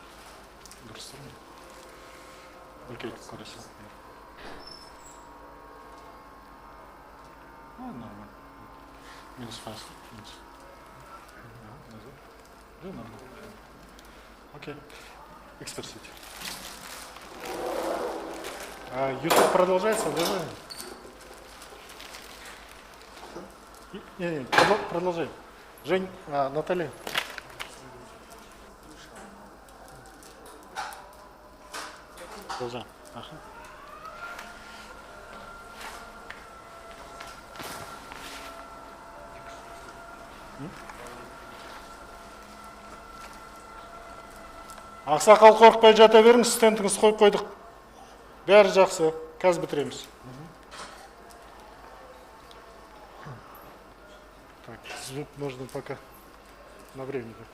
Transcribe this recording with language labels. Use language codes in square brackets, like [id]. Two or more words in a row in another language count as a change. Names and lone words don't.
[kk] Дұрыс тұр ма? Окей, қарайсың. [ru] Нормально. Минус 5. Минус. Да, нормально. Окей. Эксперт сети. YouTube продолжается, да? Не, продолжай. Жень, Наталья. Продолжай. Ага. [kk] Ақсақал қорықпай жата беріңіз, стендіңіз қойып қойдық. Бәрі жақсы. Қазір бітіреміз. [ru] Так, звук можно пока на время.